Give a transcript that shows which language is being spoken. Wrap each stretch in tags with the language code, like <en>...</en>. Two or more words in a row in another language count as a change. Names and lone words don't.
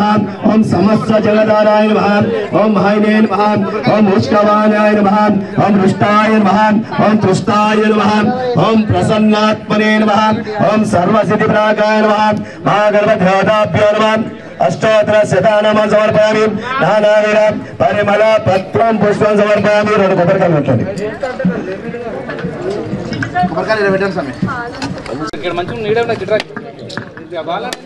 <sa>ओम समस्त जगदाराय नमः ओम महायने नमः ओम मुष्कवानाय नमः ओम रुष्टाय नमः ओम तुष्टाय नमः ओम प्रसन्नात्मने नमः ओम सर्वसिद्धिप्राकाय नमः महागणपतिभ्यो नमः अष्टोत्तर शतानाम समर्पयामि नानाविध परिमल पत्रं पुष्पं समर्पयामि</sa> <te>రెండు కొబ్బరికాయలు పెట్టండి కొబ్బరికాయలు పెట్టండి స్వామి ఇక్కడ మంచి నీడ ఉన్న చిట్రా ఇది బాల</te>